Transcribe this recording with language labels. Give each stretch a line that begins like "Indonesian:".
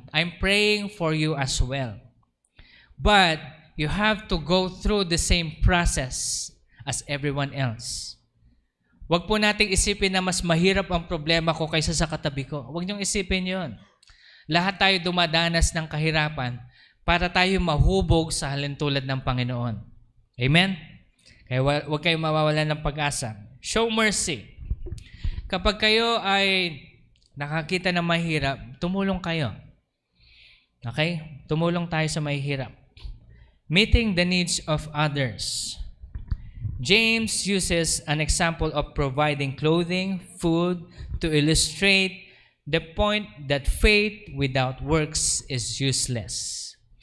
English: I'm praying for you as well. But you have to go through the same process as everyone else.
Filipino: Huwag po nating isipin na mas mahirap ang problema ko kaysa sa katabi ko. Huwag niyong isipin yon. Lahat tayo dumadanas ng kahirapan para tayo mahubog sa halintulad ng Panginoon. Amen? Kaya huwag kayong mawawalan ng pag-asa.
English: Show mercy.
Filipino: Kapag kayo ay nakakita ng mahirap, tumulong kayo. Okay? Tumulong tayo sa mahirap.
English: Meeting the needs of others. James uses an example of providing clothing, food, to illustrate the point that faith without works is useless.